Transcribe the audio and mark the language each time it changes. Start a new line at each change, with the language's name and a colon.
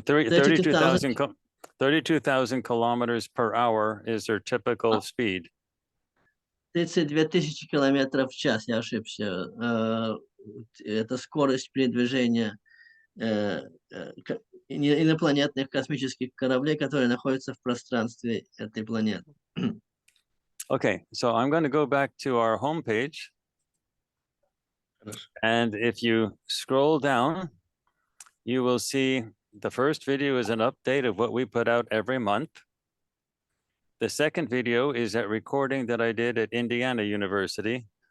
English: 32,000 kilometers per hour is their typical speed.
Russian: 32 тысячи километров в час, я ошибся. Это скорость передвижения инопланетных космических кораблей, которые находятся в пространстве этой планеты.
English: Okay, so I'm going to go back to our homepage. And if you scroll down, you will see the first video is an update of what we put out every month. The second video is that recording that I did at Indiana University.